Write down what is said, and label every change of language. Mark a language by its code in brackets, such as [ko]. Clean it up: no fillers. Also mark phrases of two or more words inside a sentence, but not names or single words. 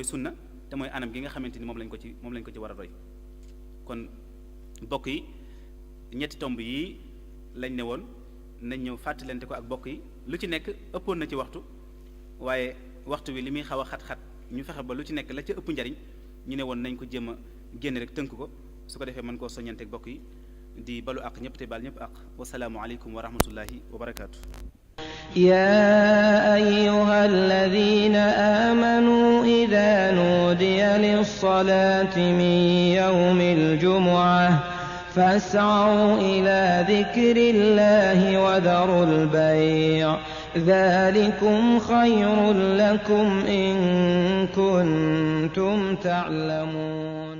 [wo] sunna te mooy anam gi nga xamante ni moom lañ ko ci war a roy kon bokk yi ñetti tomb yi lañ ne woon nañ ñëw fàttalante ko ak bokk yi lu ci nekk ëppoon na ci waxtu waaye waxtu wi li muy xaw a xat-xat ñu fexe ba lu ci nekk la ca ëpp njariñ ñu ne woon nañ ko jéem a génn rek tënk ko su ko defee mën koo soññante ak bokk yi di balu ak ñëpp te baal ñëpp ak [ar] والسلام عليكم ورحمة الله وبركاته. يا أيها الذين آمنوا إذا نودي للصلاة من يوم الجمعة فاسعوا إلى ذكر الله وذروا البيع ذلكم خير لكم إن كنتم تعلمون